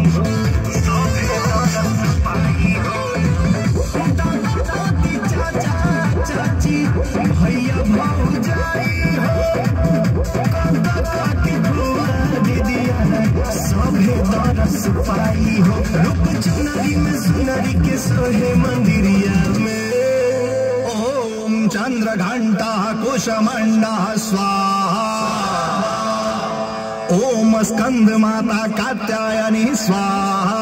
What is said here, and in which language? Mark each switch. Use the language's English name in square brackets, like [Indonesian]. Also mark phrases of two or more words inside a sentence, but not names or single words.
[Bhojpuri] दादा दादी चाचा चाची भैया भौजाई हो काका काकी फुआ दीदिया सभे दरस पाई हो। रूप चुनरी में सुनरी के सोहे मंदिरिया में। [Sanskrit] ओम चंद्र घंटा कुशमंडा स्वाहा। ओम स्कंद माता कात्यायनी स्वाहा।